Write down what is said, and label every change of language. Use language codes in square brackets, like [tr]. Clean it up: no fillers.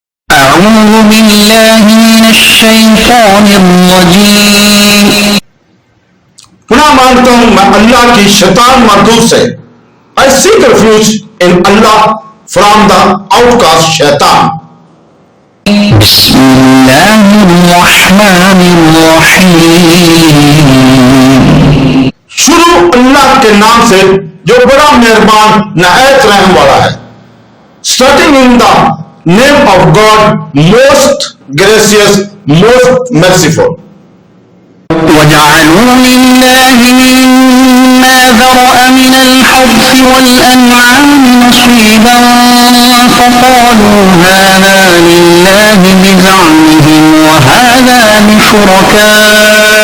[ar] أعوذ بالله من الشيطان الرجيم. [ur] پناہ مانگتا ہوں میں اللہ کی شیطان مردود سے. [en] I seek refuge in Allah from the outcast shaitan. [ar] بسم الله الرحمن الرحيم. [ur] شروع اللہ کے نام سے جو بڑا مہربان نہایت رحم والا ہے. [en] Starting in the name of God, most gracious, most merciful. [ar] وجعلوا لله مما ذرأ من الحرث والأنعام نصيبا فقالوا هذا لله بزعمهم وهذا لشركائنا